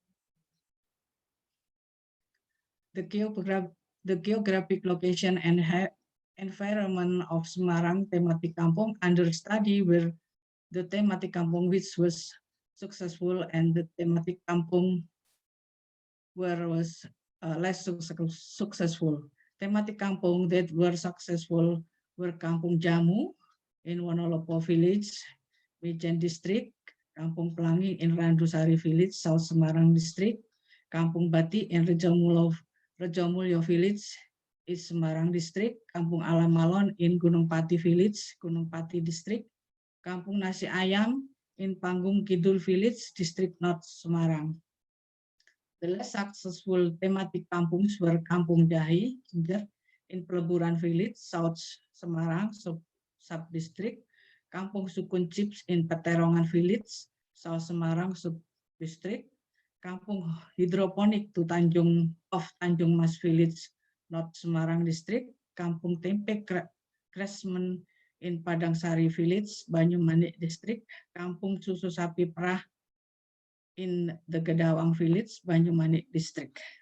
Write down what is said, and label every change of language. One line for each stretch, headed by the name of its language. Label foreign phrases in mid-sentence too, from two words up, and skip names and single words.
English: The geographic location and environment of Semarang thematic kampung under study were the thematic kampung which was successful and the thematic kampung where was less successful. Thematic kampung that were successful were Kampung Jamu in Wonolopo village, Mijen district, Kampung Pelangi in Randusari village, South Semarang district, Kampung Bati in Rejomulyo village, East Semarang district, Kampung Alamalon in Gunung Pati village, Gunung Pati district, Kampung Nasi Ayam in Panggung Kidul village, district North Semarang. The less successful thematic kampungs were Kampung Jahi in Peleburan village, South Semarang sub-district, Kampung Sukun Chips in Peterongan village, South Semarang sub-district, Kampung Hidroponik to Tanjung Mas village, North Semarang district, Kampung Tempe Kresmen in Padang Sari village, Banyumanik district, Kampung Susu Sapi Perah in the Gedawang village, Banyumanik district.